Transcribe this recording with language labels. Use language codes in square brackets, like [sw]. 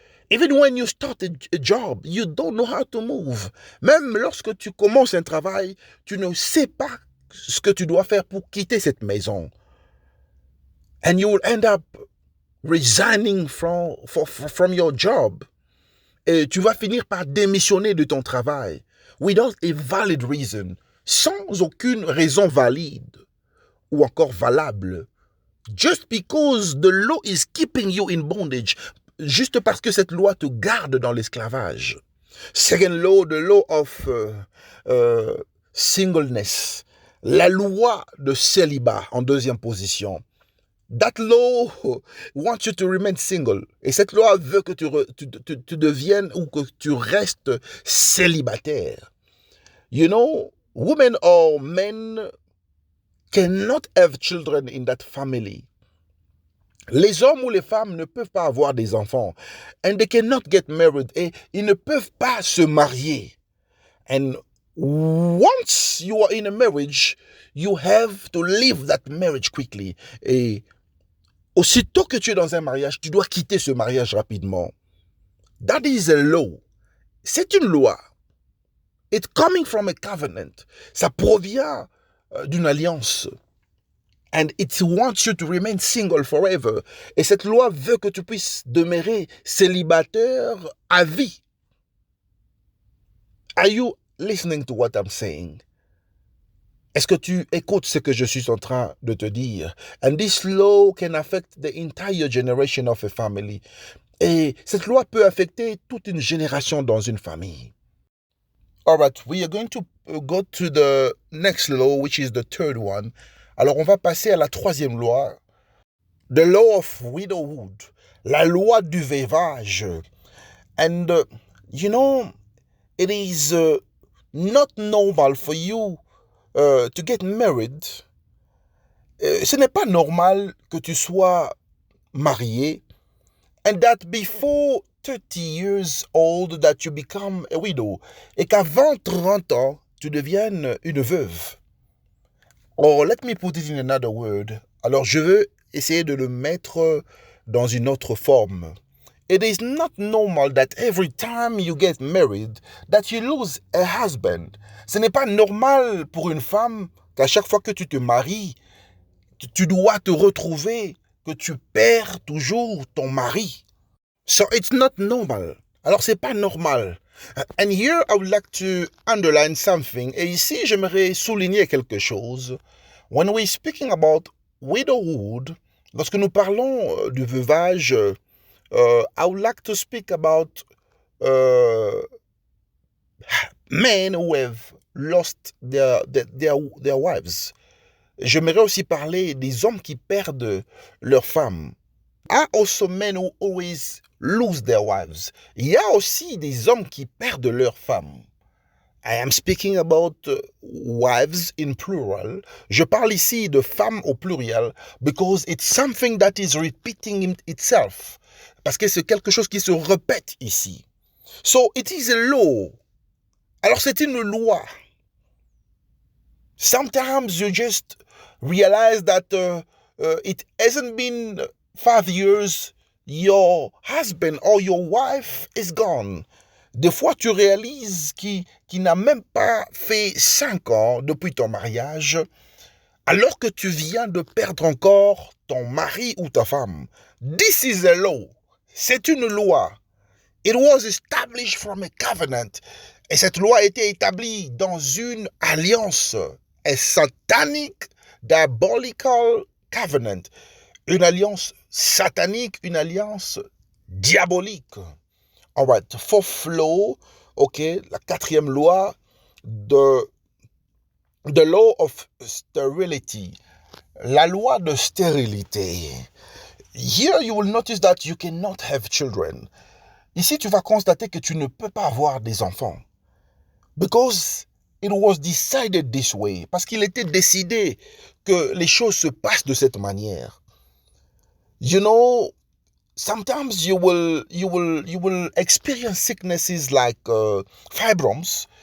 [en] Even when you start a job, you don't know how to move. [fr] Même lorsque tu commences un travail, tu ne sais pas ce que tu dois faire pour quitter cette maison. [en] And you will end up resigning from your job. [fr] Et tu vas finir par démissionner de ton travail. [en] Without a valid reason. [fr] Sans aucune raison valide ou encore valable. [en] Just because the law is keeping you in bondage, [fr] juste parce que cette loi te garde dans l'esclavage. [en] Second law, the law of singleness. [fr] La loi de célibat en deuxième position. [en] That law wants you to remain single. [fr] Et cette loi veut que tu deviennes ou que tu restes célibataire. [en] You know, women or men cannot have children in that family. [fr] Les hommes ou les femmes ne peuvent pas avoir des enfants. [en] And they cannot get married. [fr] Et ils ne peuvent pas se marier. [en] And once you are in a marriage, you have to leave that marriage quickly. [fr] Et aussitôt que tu es dans un mariage, tu dois quitter ce mariage rapidement. [en] That is a law. [fr] C'est une loi. [en] It's coming from a covenant. [fr] Ça provient d'une alliance. [en] And it wants you to remain single forever. [fr] Et cette loi veut que tu puisses demeurer célibataire à vie. [en] Are you listening to what I'm saying? [fr] Est-ce que tu écoutes ce que je suis en train de te dire? [en] And this law can affect the entire generation of a family. [fr] Et cette loi peut affecter toute une génération dans une famille. [en] All right, we are going to go to the next law, which is the third one. [fr] Alors, on va passer à la troisième loi. [en] The law of widowhood. [fr] La loi du veuvage. [en] And, you know, it is not normal for you to get married. [fr] Ce n'est pas normal que tu sois marié. [en] And that before 30 years old that you become a widow. [fr] Et qu'avant 30 ans, tu deviennes une veuve. [en] Or, let me put it in another word. [fr] Alors, je veux essayer de le mettre dans une autre forme. [en] It is not normal that every time you get married, that you lose a husband. [fr] Ce n'est pas normal pour une femme qu'à chaque fois que tu te maries, tu dois te retrouver, que tu perds toujours ton mari. [en] So it's not normal. [fr] Alors, c'est pas normal. [en] And here I would like to underline something. [fr] Et ici, j'aimerais souligner quelque chose. [en] When we're speaking about widowhood, [fr] lorsque nous parlons du veuvage, [en] I would like to speak about men who have lost their wives. [fr] J'aimerais aussi parler des hommes qui perdent leurs femmes. [en] Are also men who always lose their wives. [fr] Il y a aussi des hommes qui perdent leurs femmes. [en] I am speaking about wives in plural. [fr] Je parle ici de femmes au pluriel [en] because it's something that is repeating itself. [fr] Parce que c'est quelque chose qui se répète ici. [en] So it is a law. [fr] Alors c'est une loi. [en] Sometimes you just realize that it hasn't been 5 years, your husband or your wife is gone. [fr] Des fois, tu réalises qu'il n'a même pas fait 5 ans depuis ton mariage, alors que tu viens de perdre encore ton mari ou ta femme. [en] This is a law. [fr] C'est une loi. [en] It was established from a covenant. [fr] Et cette loi a été établie dans une alliance, [en] a satanic, diabolical covenant. [fr] Une alliance satanique, une alliance diabolique. [en] All right, fourth law, ok, [fr] la quatrième loi, [en] the law of sterility, [fr] la loi de stérilité. [en] Here you will notice that you cannot have children. [fr] Ici, tu vas constater que tu ne peux pas avoir des enfants. [en] Because it was decided this way. [fr] Parce qu'il était décidé que les choses se passent de cette manière. [en] You know, sometimes you will experience sicknesses like fibromes.